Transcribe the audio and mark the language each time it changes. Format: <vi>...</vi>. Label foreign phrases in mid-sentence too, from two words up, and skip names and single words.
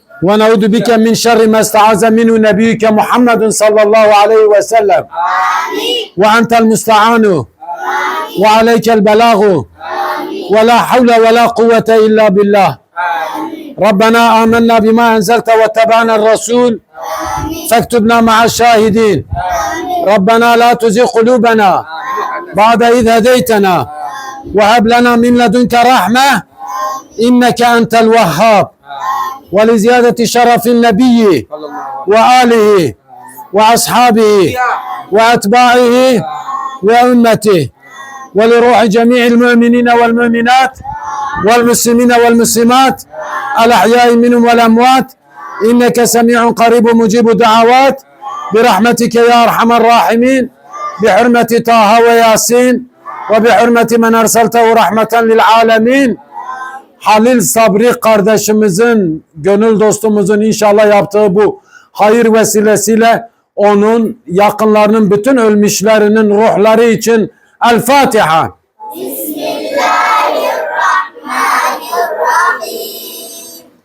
<ar>ونعوذ بك من شر ما استعاذ منه نبيك محمد صلى الله عليه وسلم. آمين وأنت المستعان وعليك البلاغ آمين. ولا حول ولا قوة إلا بالله. Amin. ربنا آمنا بما أنزلت واتبعنا الرسول. فاكتبنا مع الشاهدين. ربنا لا تزغ قلوبنا بعد إذ هديتنا وهب لنا من لدنك رحمة إنك أنت الوهاب. ولزيادة شرف النبي وآله وأصحابه وأتباعه وأمته ولروح جميع المؤمنين والمؤمنات والمسلمين والمسلمات الأحياء منهم والأموات إنك سميع قريب مجيب دعوات برحمتك يا أرحم الراحمين بحرمة طه وياسين وبحرمة من أرسلته رحمة للعالمين.</ar> <tr>Halil Sabri kardeşimizin, gönül dostumuzun inşallah yaptığı bu hayır vesilesiyle onun yakınlarının bütün ölmüşlerinin ruhları için El Fatiha.</tr> <ar>بسم الله الرحمن الرحيم.</ar>